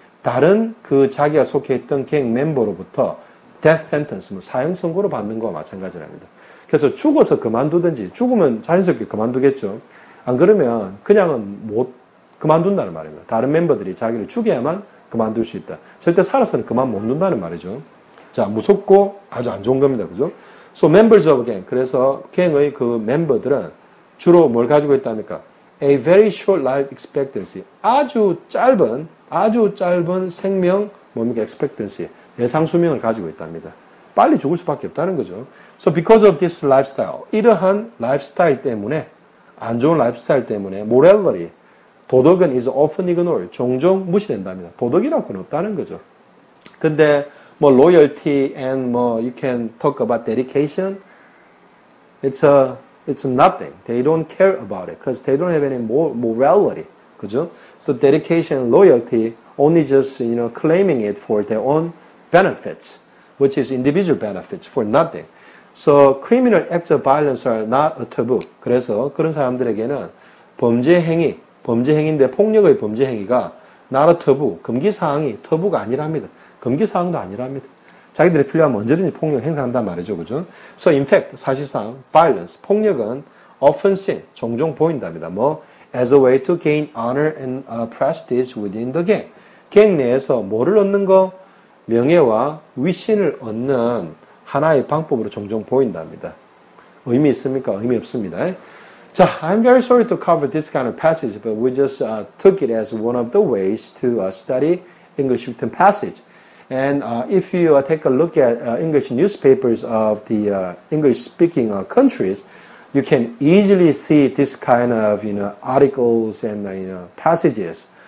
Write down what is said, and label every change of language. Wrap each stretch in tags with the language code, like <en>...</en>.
<ko>다른 그 자기가 속해 있던 갱 멤버로부터 death sentence, 뭐 사형 선고를 받는 거와 마찬가지랍니다. 그래서 죽어서 그만두든지, 죽으면 자연스럽게 그만두겠죠. 안 그러면 그냥은 못 그만둔다는 말입니다. 다른 멤버들이 자기를 죽여야만 그만둘 수 있다. 절대 살아서는 그만 못 둔다는 말이죠. 자, 무섭고 아주 안 좋은 겁니다. 그죠?</ko> <en>So members of a gang.</en> <ko>그래서 갱의 그 멤버들은 주로 뭘 가지고 있답니까?</ko> <en>A very short life expectancy.</en> <ko>아주 짧은 생명, 뭡니까? expectancy. 예상 수명을 가지고 있답니다. 빨리 죽을 수밖에 없다는 거죠.</ko> <en>So because of this lifestyle.</en> <ko>이러한 라이프스타일 때문에, 안 좋은 라이프스타일 때문에, morality. 도덕은</ko> <en>is often ignored.</en> <ko>종종 무시된답니다. 도덕이라고는 없다는 거죠. 근데 뭐</ko> <en>loyalty and 뭐 you can talk about dedication. It's nothing. They don't care about it because they don't have any morality.</en> <ko>그죠?</ko> <en>So dedication, loyalty, only just claiming it for their own benefits, which is individual benefits for nothing. So criminal acts of violence are not a taboo.</en> <ko>그래서 그런 사람들에게는 범죄 행위인데 폭력의 범죄 행위가</ko> <en>not a taboo,</en> <ko>금기사항이 터부가 아니랍니다. 금기사항도 아니랍니다. 자기들이 필요하면 언제든지 폭력을 행사한단 말이죠. 그죠? So in fact, 사실상 violence, 폭력은</ko> <en>often seen,</en> <ko>종종 보인답니다.</ko> <en>뭐 as a way to gain honor and prestige within the gang.</en> <ko>갱 내에서 뭐를 얻는 거? 명예와 위신을 얻는 하나의 방법으로 종종 보인답니다. 의미 있습니까? 의미 없습니다.</ko> <en>자, I'm very sorry to cover this kind of passage, but we just took it as one of the ways to study English written passage. And if you take a look at English newspapers of the English-speaking countries, you can easily see this kind of articles and passages.</en>